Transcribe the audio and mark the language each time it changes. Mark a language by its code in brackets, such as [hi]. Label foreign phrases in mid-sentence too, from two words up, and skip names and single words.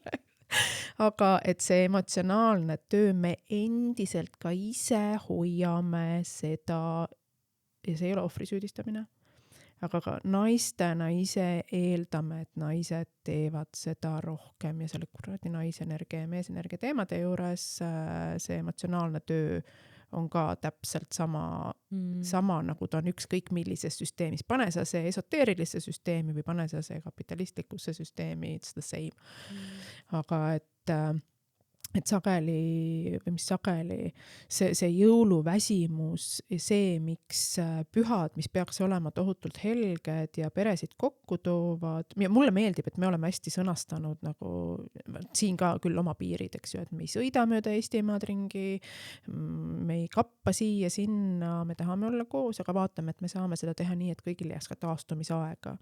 [et] Aga et see emotsionaalne töö, me endiselt ka ise hoiame seda, ja see ei ole ohvri süüdistamine, aga ka naistena ise eeldame, et naised teevad seda rohkem ja selle kuradi naisenergia ja meesenergia teemade juures see emotsionaalne töö on ka täpselt sama nagu ta on ükskõik millises süsteemis. Pane sa see esoteerilisse süsteemi või pane sa see kapitalistlikusse süsteemi, [en] it's the same. [et] Aga et sageli, või mis sageli, see jõuluväsimus, see, miks pühad, mis peaks olema tohutult helged ja peresid kokku toovad, ja mulle meeldib, et me oleme hästi sõnastanud nagu siin ka küll oma piirid, eks ju, et me ei sõida mööda Eestimaad ringi, me ei kappa siia sinna, me tahame olla koos, aga vaatame, et me saame seda teha nii, et kõigil jääks ka taastumisaega.